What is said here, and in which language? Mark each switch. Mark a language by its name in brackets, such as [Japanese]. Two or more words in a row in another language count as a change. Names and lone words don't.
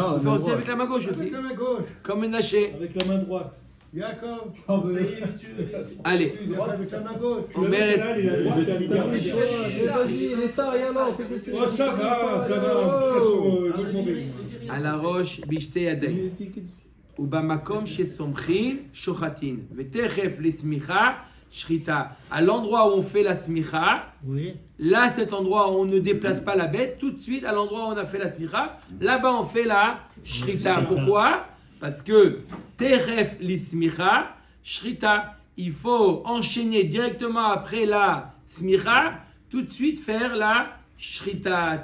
[French] On fait aussi avec la main gauche aussi, Avec la main gauche. comme Ménaché. Avec la main droite. Jacob. Allez, Tu l'as fait avec la main gauche. Tu vois, celle-là, il est à droite, il a mis derrière. Vas-y, il est tard, et alors, c'est que c'est. Oh, ça va, ça va. De toute façon, je m'en vais. à la roche, [Hebrew] בשתי ידי. ובמקום שסומכים שוחטין, ותכף לסמיכה שחיטה. [French] À l'endroit où on fait la smicha, là cet endroit où on ne déplace pas la bête, tout de suite à l'endroit où on a fait la smicha, là-bas on fait la shrita. Pourquoi? Parce que [Hebrew] תכף לסמיכה, [French] shrita, il faut enchaîner directement après la smicha, tout de suite faire la shrita.